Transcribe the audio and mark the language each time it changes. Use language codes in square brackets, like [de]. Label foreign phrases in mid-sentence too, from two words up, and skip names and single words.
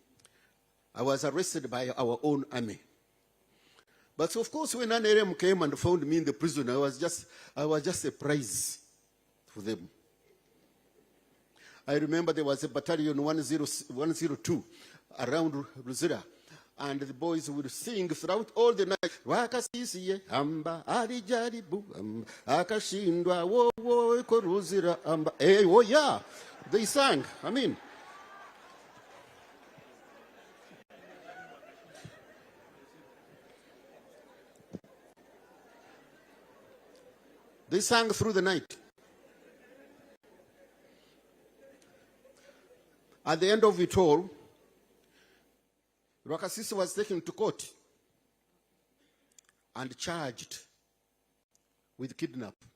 [en] I was arrested by our own army. But of course, when NRM came and found me in the prison, I was just a prize for them. I remember there was a battalion 102 around Luzira. And the boys would sing throughout all the night. Rwakasisi amba alijari bu akashindwa wo wo koruzira amba. Hey, oh yeah, they sang. I mean, they sang through the night. At the end of it all, Rwakasisi was taken to court and charged with kidnap.